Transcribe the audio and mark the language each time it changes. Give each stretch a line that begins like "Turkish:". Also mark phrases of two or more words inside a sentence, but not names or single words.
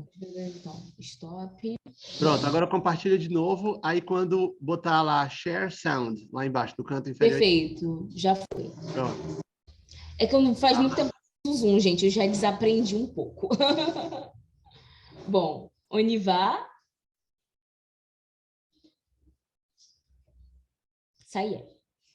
Portuguese: Então, stop. Pronto, agora compartilha de novo. Aí quando botar lá
English: Share Sound,
Portuguese: lá embaixo, no canto inferior. Perfeito, já foi. Pronto. É que eu não faz muito tempo do Zoom, gente, eu já desaprendi um pouco. Bom,
French: on y va. Ça y est.